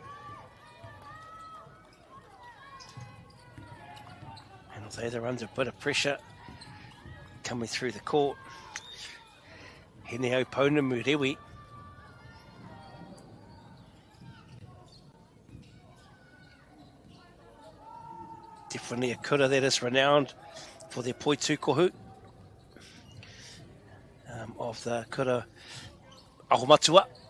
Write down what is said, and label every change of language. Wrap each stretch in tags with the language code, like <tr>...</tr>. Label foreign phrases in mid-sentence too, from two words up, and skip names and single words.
<en>And although they're under a bit of pressure coming through the court, Hene Opona Murewi. Definitely a kura that is renowned for their poitu kohu of the kura Ahomatua.</en>